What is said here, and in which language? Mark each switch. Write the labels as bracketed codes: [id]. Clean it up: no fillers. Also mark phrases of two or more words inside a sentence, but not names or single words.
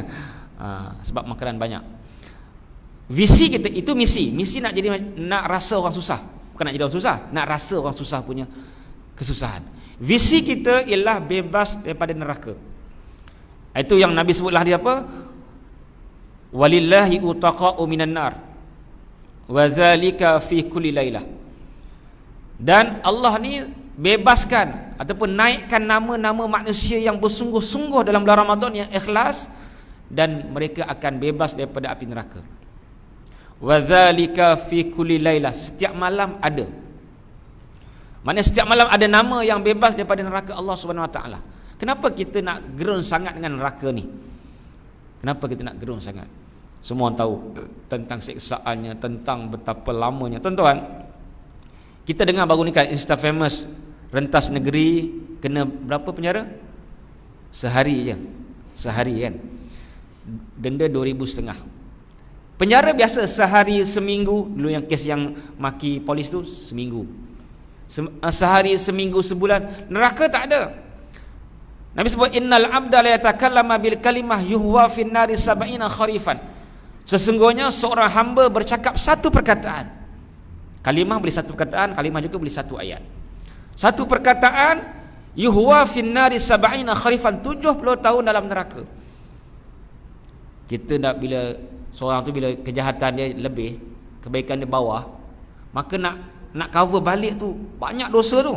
[ms] Sebab makanan banyak. Visi kita itu misi nak rasa orang susah, bukan nak jadi orang susah, nak rasa orang susah punya kesusahan. Visi kita ialah bebas daripada neraka. Itu yang Nabi sebutlah dia apa? [ar] ولله عتقاء من النار وذلك في كل ليلة. [ms] Dan Allah ni bebaskan ataupun naikkan nama-nama manusia yang bersungguh-sungguh dalam bulan Ramadan yang ikhlas, dan mereka akan bebas daripada api neraka. [ar] وذلك في كل ليلة, [ms] setiap malam ada. Maksudnya setiap malam ada nama yang bebas daripada neraka Allah [ar] سبحانه وتعالى. [ms] Kenapa kita nak gerun sangat dengan neraka ni? Kenapa kita nak gerun sangat? Semua tahu tentang siksaannya, tentang betapa lamanya. Tuan-tuan, kita dengar baru ni kan [en] Insta famous [ms] rentas negeri kena berapa penjara? Sehari kan. Denda 2,500. Penjara biasa sehari seminggu. Dulu yang kes yang maki polis tu seminggu. Sehari seminggu sebulan. Neraka tak ada. Nabi sebut [ar] إن العبد ليتكلم بالكلمة يهوي في النار سبعين خريفا. [ms] Sesungguhnya seorang hamba bercakap satu perkataan. Kalimah boleh satu perkataan, kalimah juga boleh satu ayat. Satu perkataan [ar] يهوي في النار سبعين خريفا, [ms] 70 tahun dalam neraka. Kita nak, bila seorang tu bila kejahatan dia lebih, kebaikan dia bawah, maka nak cover balik tu banyak dosa tu.